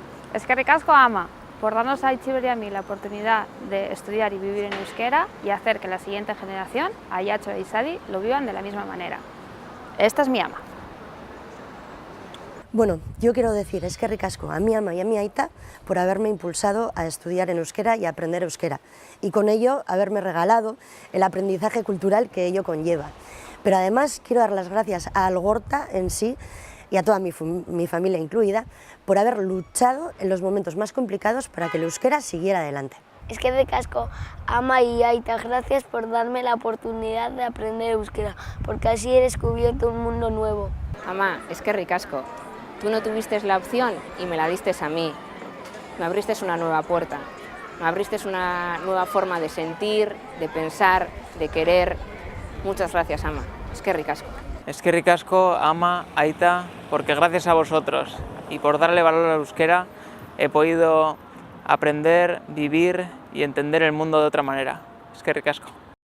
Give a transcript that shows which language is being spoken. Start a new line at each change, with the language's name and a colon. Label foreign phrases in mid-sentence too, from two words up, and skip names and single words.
Basque: Eskerrik asko, ama,
Spanish: por darnos a Itziber y a mí la oportunidad de estudiar y vivir en euskera y hacer que la siguiente generación, Ayatxo e Izadi, lo vivan de la misma manera. Esta es mi ama. Bueno, yo quiero decir
Basque: eskerrik asko
Spanish: a mi ama y a mi aita por haberme impulsado a estudiar en euskera y a aprender euskera, y con ello haberme regalado el aprendizaje cultural que ello conlleva. Pero además quiero dar las gracias a Algorta en sí y a toda mi familia incluida por haber luchado en los momentos más complicados para que el euskera siguiera adelante.
Basque: Eskerrik asko,
Spanish: ama y aita, gracias por darme la oportunidad de aprender euskera, porque así he descubierto un mundo nuevo.
Basque: Ama, eskerrik asko.
Spanish: Tú no tuviste la opción y me la diste a mí. Me abriste una nueva puerta, me abriste una nueva forma de sentir, de pensar, de querer. Muchas gracias,
Basque: ama. Eskerrik asko. Eskerrik asko, ama, aita,
Spanish: porque gracias a vosotros y por darle valor al euskera he podido aprender, vivir y entender el mundo de otra manera.
Basque: Eskerrik asko.